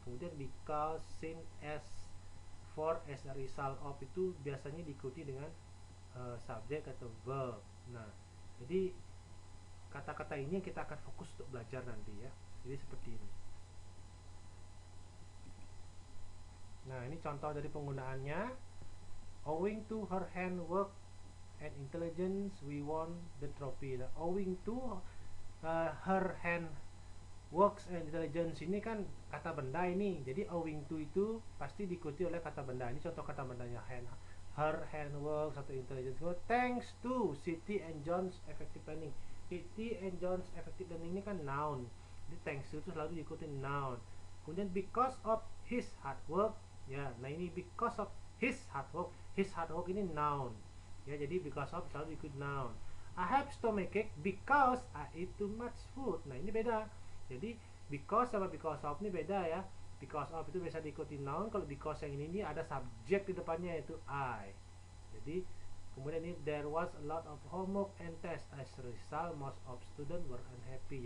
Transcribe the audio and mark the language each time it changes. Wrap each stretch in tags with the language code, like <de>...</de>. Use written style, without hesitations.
<id>Kemudian</id> <en>because, since, as, for, as a result of</en> <id>itu biasanya diikuti dengan subjek atau verb. Nah, jadi kata-kata ini kita akan fokus untuk belajar nanti, ya. Jadi seperti ini. Nah, ini contoh dari penggunaannya.</id> <en>Owing to her handwork and intelligence we won the trophy.</en> <id>Nah,</id> <en>owing to her hand works and intelligence</en> <id>ini kan kata benda ini. Jadi owing to itu pasti diikuti oleh kata benda. Ini contoh kata bendanya, her handworks atau intelligence.</id> <en>Thanks to Siti and John's effective planning. Katie and John's effective learning</en> <id>ini kan noun. Jadi thanks to itu selalu diikuti noun. Kemudian</id> <en>because of his hard work,</en> <id>ya. Nah ini because of his hard work.</id> <en>His hard work</en> <id>ini noun. Ya, jadi because of selalu diikuti noun.</id> <en>I have stomachache because I eat too much food.</en> <id>Nah ini beda. Jadi because sama because of ini beda ya. Because of itu biasa diikuti noun. Kalau because yang ini ada subjek di depannya yaitu I. Jadi kemudian ini</id> <en>there was a lot of homework and test. As a result most of students were unhappy.</en>